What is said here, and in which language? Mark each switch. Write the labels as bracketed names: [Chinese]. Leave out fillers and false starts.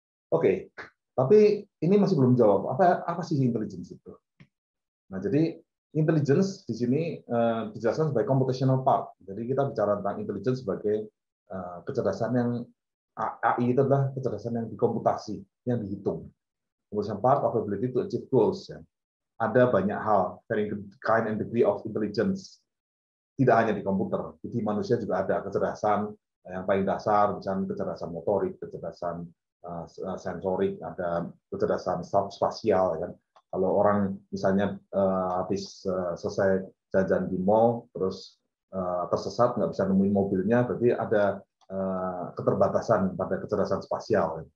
[Indonesian] Oke, tapi ini masih belum jawab apa sih intelligence itu. Nah, jadi intelligence di sini dijelaskan sebagai [English] computational part. [Indonesian] Jadi kita bicara tentang intelligence sebagai kecerdasan yang AI itu adalah kecerdasan yang dikomputasi, yang dihitung. [English] Computational part of ability to achieve goals. [Indonesian] Ya. Ada banyak hal, [English] varying kind and degree of intelligence. [Indonesian] Tidak hanya di komputer, di manusia juga ada kecerdasan yang paling dasar, misalnya kecerdasan motorik, kecerdasan sensorik, ada kecerdasan spasial. Kan? Kalau orang misalnya habis selesai jajan di mall, terus tersesat, nggak bisa nemuin mobilnya, berarti ada keterbatasan pada kecerdasan spasial.